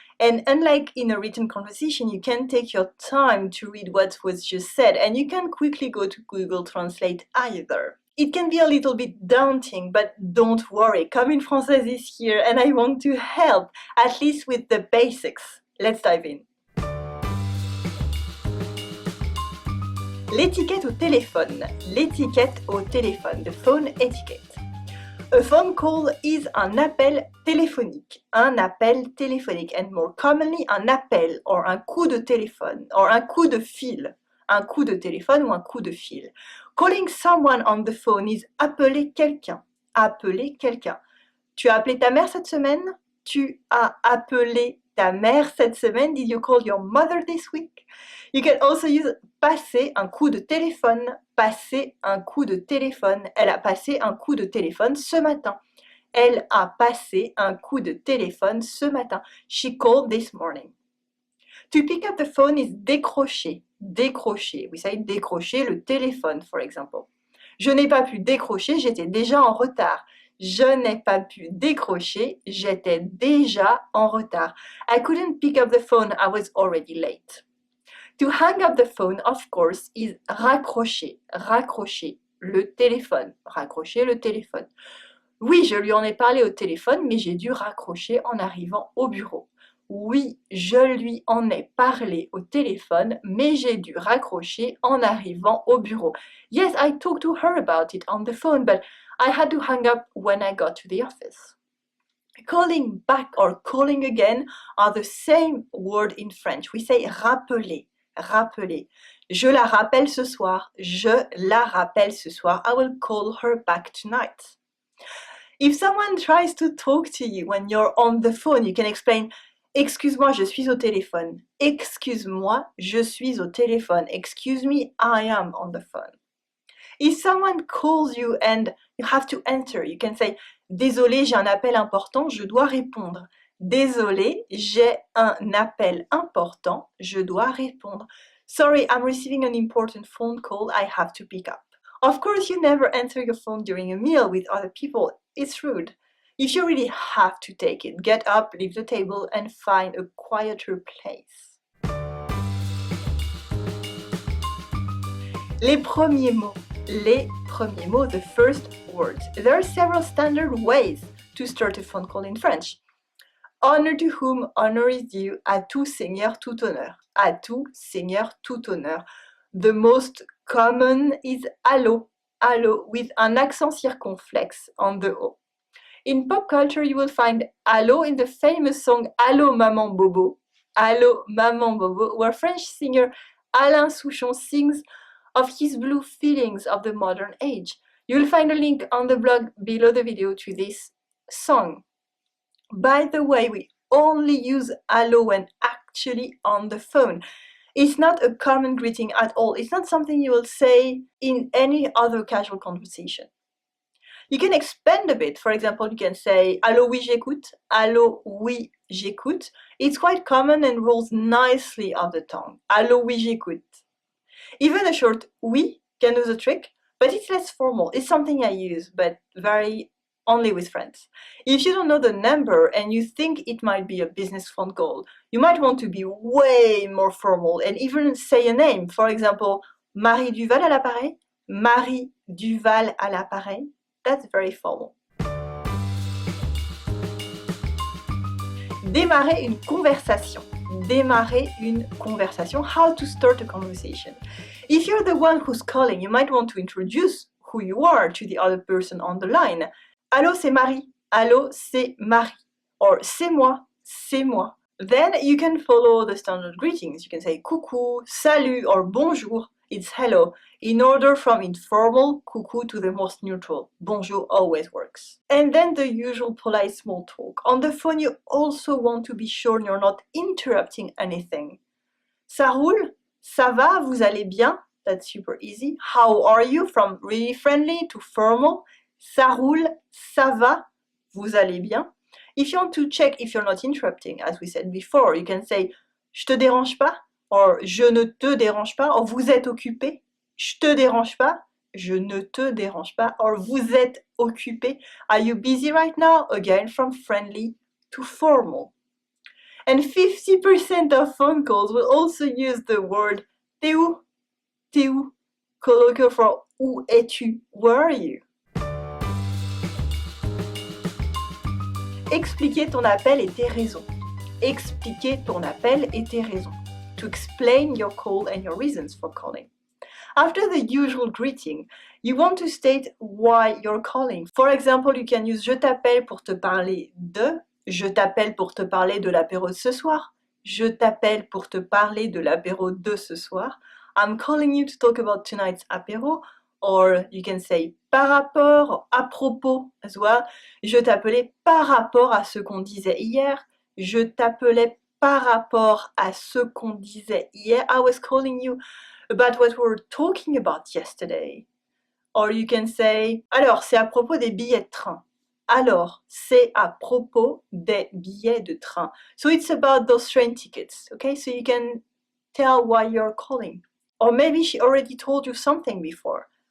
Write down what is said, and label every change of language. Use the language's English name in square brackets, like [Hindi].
[English] And unlike in a written conversation, you can take your time to read what was just said and you can quickly go to Google Translate either. It can be a little bit daunting, but don't worry, Comme Française is here and I want to help, at least with the basics. Let's dive in. [French] L'étiquette au téléphone. L'étiquette au téléphone. [English] The phone etiquette. A phone call is [French] un appel téléphonique. Un appel téléphonique. [English] And more commonly, un appel or [French] un coup de téléphone [English] or [French] un coup de fil. Un coup de téléphone ou un coup de fil. [English] Calling someone on the phone is [French] appeler quelqu'un. Appeler quelqu'un. Tu as appelé ta mère cette semaine? Tu as appelé ta mère cette semaine? [English] Did you call your mother this week? You can also use [French] passer un coup de téléphone. Passer un coup de téléphone. Elle a passé un coup de téléphone ce matin. Elle a passé un coup de téléphone ce matin. [English] She called this morning. To pick up the phone is décrocher. Décrocher. We say [French] décrocher le téléphone, [English] for example. [French] Je n'ai pas pu décrocher, j'étais déjà en retard. Je n'ai pas pu décrocher, j'étais déjà en retard. [English] I couldn't pick up the phone, I was already late. To hang up the phone, of course, is raccrocher. [French] Raccrocher le téléphone. Raccrocher le téléphone. Oui, je lui en ai parlé au téléphone, mais j'ai dû raccrocher en arrivant au bureau. Oui, je lui en ai parlé au téléphone, mais j'ai dû raccrocher en arrivant au bureau. [English] Yes, I talked to her about it on the phone, but I had to hang up when I got to the office. Calling back or calling again are the same word in French. We say [French] rappeler, rappeler. Je la rappelle ce soir. Je la rappelle ce soir. [English] I will call her back tonight. If someone tries to talk to you when you're on the phone, you can explain, [French] excuse-moi, je suis au téléphone. Excuse-moi, je suis au téléphone. [English] Excuse me, I am on the phone. If someone calls you and you have to answer, you can say, [French] désolé, j'ai un appel important, je dois répondre. Désolé, j'ai un appel important, je dois répondre. [English] Sorry, I'm receiving an important phone call, I have to pick up. Of course, you never answer your phone during a meal with other people. It's rude. If you really have to take it, get up, leave the table, and find a quieter place. [French] Les premiers mots. Les premiers mots, [English] the first words. There are several standard ways to start a phone call in French. Honor to whom honor is due, [French] à tout seigneur tout honneur. À tout seigneur tout honneur. [English] The most common is allô, allô, with an accent circonflexe on the O. In pop culture, you will find allô in the famous song Allô Maman Bobo. Allô Maman Bobo, where French singer Alain Souchon sings of his blue feelings of the modern age. You'll find a link on the blog below the video to this song. By the way, we only use allô when actually on the phone. It's not a common greeting at all. It's not something you will say in any other casual conversation. You can expand a bit. For example, you can say [French] allô oui j'écoute, allô oui j'écoute. [English] It's quite common and rolls nicely off the tongue. [French] Allô oui j'écoute. [English] Even a short oui can do the trick, but it's less formal. It's something I use, but very only with friends. If you don't know the number and you think it might be a business phone call, you might want to be way more formal and even say a name. For example, [French] Marie Duval à l'appareil. Marie Duval à l'appareil. [English] That's very formal. [French] Démarrer une conversation. Démarrer une conversation. [English] How to start a conversation. If you're the one who's calling, you might want to introduce who you are to the other person on the line. [French] Allô, c'est Marie. Allô, c'est Marie. Or c'est moi, c'est moi. [English] Then you can follow the standard greetings. You can say coucou, salut, or bonjour. It's hello. In order from informal coucou to the most neutral. Bonjour always works. And then the usual polite small talk. On the phone, you also want to be sure you're not interrupting anything. [French] Ça roule? Ça va? Vous allez bien? [English] That's super easy. How are you? From really friendly to formal. [French] Ça roule, ça va, vous allez bien. [English] If you want to check if you're not interrupting, as we said before, you can say [French] je te dérange pas, or je ne te dérange pas, or vous êtes occupé. Je te dérange pas, je ne te dérange pas, or vous êtes occupé. [English] Are you busy right now? Again, from friendly to formal. And 50% of phone calls will also use the word [French] t'es où? T'es où? [English] Colloquial for [French] où es-tu? [English] Where are you? [French] Expliquer ton appel et tes raisons. Expliquer ton appel et tes raisons. [English] To explain your call and your reasons for calling. After the usual greeting, you want to state why you're calling. For example, you can use [French] je t'appelle pour te parler de, je t'appelle pour te parler de l'apéro de ce soir, je t'appelle pour te parler de l'apéro de ce soir. [English] I'm calling you to talk about tonight's apéro. Or you can say par rapport, or à propos as well. [French] Je t'appelais par rapport à ce qu'on disait hier. Je t'appelais par rapport à ce qu'on disait hier. [English] I was calling you about what we were talking about yesterday. Or you can say, [French] alors c'est à propos des billets de train. Alors c'est à propos des billets de train. [English] So it's about those train tickets, okay? So you can tell why you're calling. Or maybe she already told you something before.